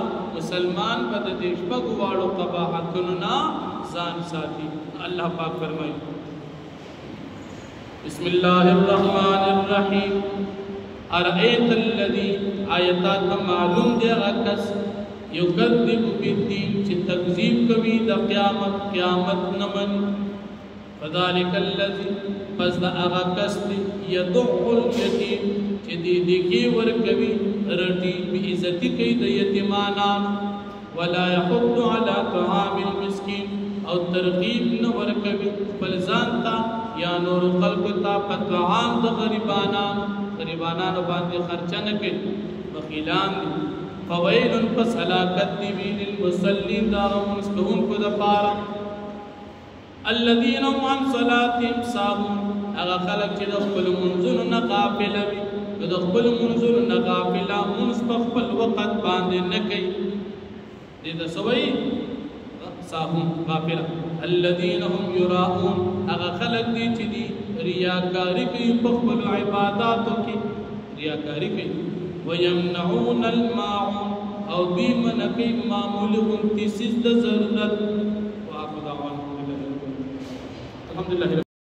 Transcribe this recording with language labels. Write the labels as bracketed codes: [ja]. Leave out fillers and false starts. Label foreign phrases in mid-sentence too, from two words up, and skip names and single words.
[ps] مسلمان په د دې شپږو واړو قباحتونو نه ځان ساتي. الله پاک فرمایي [ar] بسم الله الرحمن الرحیم ارأیت الذی آیات [ps] معلوم دی کس [ar] یکذب بالدین [ps] چې تکذیب کوي د قیامت نمن [ar] فذلك الذي [ps] پس دا اغا کس دی [ar] یدع الیتیم [ps] چې دی کی ورکوي رټي بی عزتی کوي د یتیمانان [ar] ولا يحض على طعام المسكين [ps] او ترغیب نه ورکوي بل ځان تا یا نور خلق تا په طعام د غریبانانو باندې خرچه نه کوي بخیلان دي. فویل پس هلاکت دی للمصلین دا مسکون کو د پاره [ar] الذين هم عن صلاتهم ساهون [ps] هغه خلق چې د خپل منځونو نه غافل وي د خپل منځونو نه غافل مونږ په خپل وخت باندې نه کوي دې د سوي ساهون غافل. [ar] الذين هم يراؤون [ps] هغه خلق دي چې دي ریاکاری کوي په خپل عبادتو کې ریاکاری کوي. [ar] ويمنعون الماعون [ps] او دوی منع کوي معمولی غونتی سیز د ضرورت. [ar] واخر دعوانا الحمد لله.